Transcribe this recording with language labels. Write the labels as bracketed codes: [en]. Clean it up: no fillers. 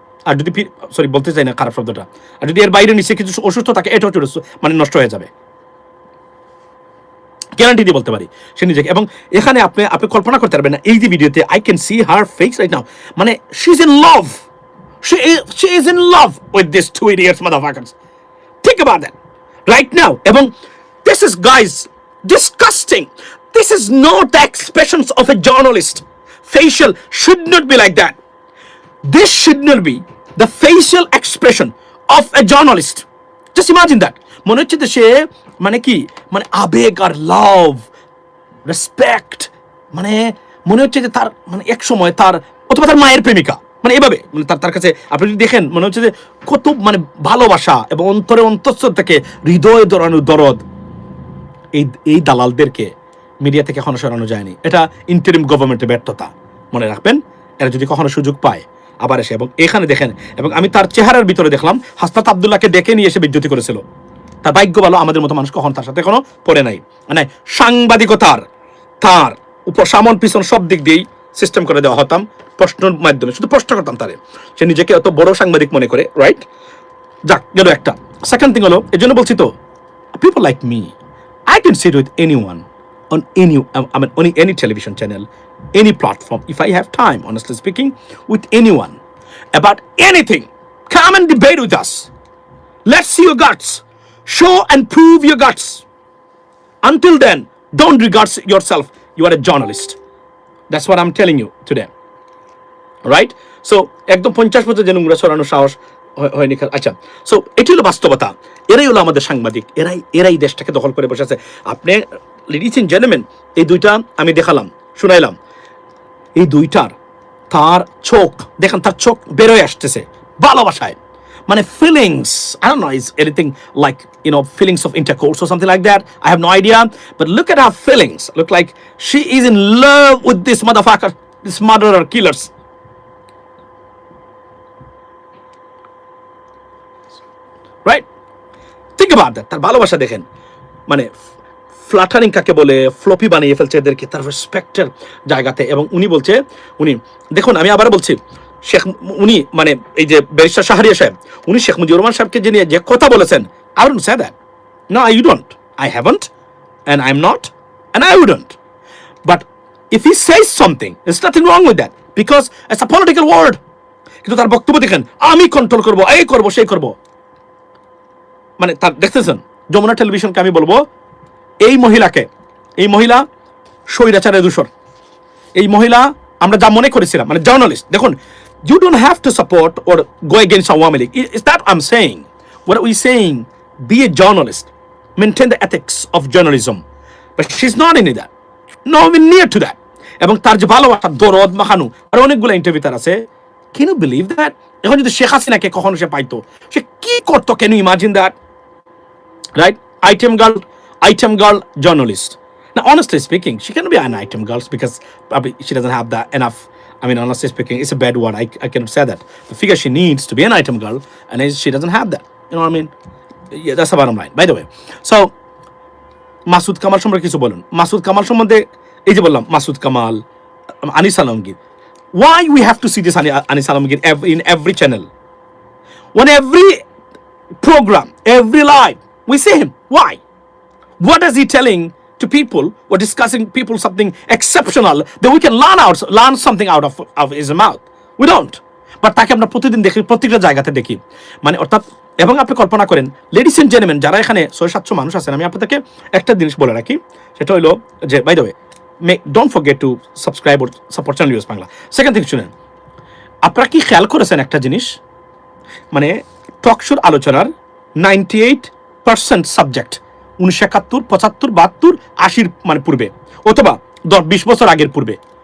[bn] আর যদি সরি বলতে চাই না খারাপ শব্দটা, আর যদি এর বাইরে নিচে কিছু অসুস্থ থাকে, এটাও মানে নষ্ট হয়ে যাবে, গ্যারান্টি দিয়ে বলতে পারি সে নিজেকে। এবং এখানে আপনি কল্পনা করতে পারবেন না, এই যে ভিডিওতে [en] I can see her face right now, মানে she is in love, she is in love with this 2 idiots motherfuckers. Think about that right now. এবং this is, guys, disgusting. This is not the expressions of a journalist. Facial should not be like that. This should not be the facial expression of a journalist. Just imagine that. [bn] মনে হচ্ছে যে সে মানে কি, মানে আবেগ আর লাভ, respect, মানে মনে হচ্ছে যে তার মানে এক সময় তার অথবা তার মায়ের প্রেমিকা, মানে এভাবে মানে তার কাছে আপনি যদি দেখেন মনে হচ্ছে যে কত মানে ভালোবাসা এবং অন্তরে অন্তঃস্থল থেকে হৃদয় দরানো দরদ। এই দালালদেরকে মিডিয়া থেকে এখনো সরানো যায়নি। এটা ইন্টারিম গভর্নমেন্টের ব্যর্থতা, মনে রাখবেন। এরা যদি কখনো সুযোগ পায় আবার এসে, এবং এখানে দেখেন, এবং আমি তার চেহারার ভিতরে দেখলাম হাসনাত আব্দুল্লাহকে ডেকে নিয়ে এসে বিদ্যুতি করেছিল। তার ভাগ্য ভালো, আমাদের মতো মানুষ কখন তার সাথে এখনো পড়ে নাই। মানে সাংবাদিকতার তার উপর সামন পিছন সব দিক দিয়েই সিস্টেম করে দেওয়া হতাম প্রশ্নের মাধ্যমে, শুধু প্রশ্ন করতাম তারে, সে নিজেকে এত বড় সাংবাদিক মনে করে, রাইট? যাক, গেল একটা। [en] second thing হলো, [bn] এই জন্য বলছি তো, [en] People like me, I can sit with anyone on any television channel, any platform, if I have time, honestly speaking, with anyone about anything. Come and debate with us. Let's see your guts. Show and prove your guts. Until then, don't regard yourself. You are a journalist. That's what I'm telling you today. Right? [bn] So, একদম 50 বছর যে নোংরা ছড়ানোর সাহস হয়নি। আচ্ছা, so এটি হলো বাস্তবতা। এরাই হলো আমাদের সাংবাদিক, এরাই দেশটাকে দখল করে বসে আছে। [en] আপনি ladies and gentleman, [bn] এই দুইটা আমি দেখালাম, শুনাইলাম, এই দুইটার তার চোখ দেখেন, তার চোখ বেরোয় আসতেছে ভালোবাসায়, মানে [en] Feelings, I don't know, is anything like, feelings of intercourse or something like that, I have no idea, but look at her feelings, look like she is in love with this motherfucker, this murderer, killers. Right? Think about that. [bn] তার ভালোবাসা দেখেন, মানে flattering কাকে বলে, floppy বানিয়ে ফেলছে এদেরকে তার রেসপেক্টের জায়গাতে। এবং উনি দেখুন, আমি আবার বলছি, উনি মানে এই যে ব্যারিস্টার শাহরিয়ার সাহেব, উনি শেখ মুজিবুর রহমান সাহেবকে নিয়ে যে কথা বলেছেন, [en] I wouldn't say that. No, you don't. I haven't, and I'm not, and I wouldn't. But if he says something, there's nothing wrong with that, because it's a political word. [bn] কিন্তু তার বক্তব্য দেখেন, আমি কন্ট্রোল করবো, এই করবো, সেই করবো, মানে তার দেখতেছেন। যমুনা টেলিভিশনকে আমি বলবো, এই মহিলা স্বৈরাচারের দূষর। এই মহিলা আমরা যা মনে করেছিলাম, মানে জার্নালিস্ট, দেখুন, [en] you don't have to support or go against Awami League. Is that I'm saying? What are we saying? Be a journalist, maintain the ethics of journalism, but she's not in that, not even near to that. [bn] এবং তার যে ভালোবাসা, দরদ মাখানো, আর অনেকগুলো interview তার আছে। [en] Can you believe that? [bn] এখন যদি শেখ হাসিনাকে কখনো সে পাইতো, সে কি করতো? [en] Can you imagine that? Right? Item girl journalist. Now, honestly speaking, she can be an item girl because probably she doesn't have that enough. I mean, honestly speaking, it's a bad word. I cannot say that. The figure she needs to be an item girl, and she doesn't have that. You know what I mean? Yeah, that's the bottom line. By the way, so Masud Kamal [bn] সম্পর্কে কিছু বলুন। মাসুদ কামাল সম্বন্ধে এই যে বললাম, Masud Kamal, Anis Alamgir. [en] Why we have to see this Anis Alamgir in every channel? When program, every live, we see him. Why? What is he telling to people or discussing people something exceptional that we can learn something out of his mouth? We don't. [bn] But তাকে আমরা প্রতিদিন দেখি, প্রত্যেকটা জায়গাতে দেখি, মানে অর্থাৎ, এবং আপনি কল্পনা করেন লেডিস এন্ড জেন্টলম্যান যারা এখানে 600-700 মানুষ আছেন, আমি আপনাদেরকে একটা জিনিস বলে রাখি, সেটা হলো যে [en] By the way, don't forget to subscribe or support channel news Bangla. [bn] Second thing শুনেন, আপনারা কি খেয়াল করেছেন একটা জিনিস, মানে টকশোর আলোচনার 98% সাবজেক্ট 1971, 75, 72, 80 মানে পূর্বে, অথবা 10-20 বছর আগের পূর্বে।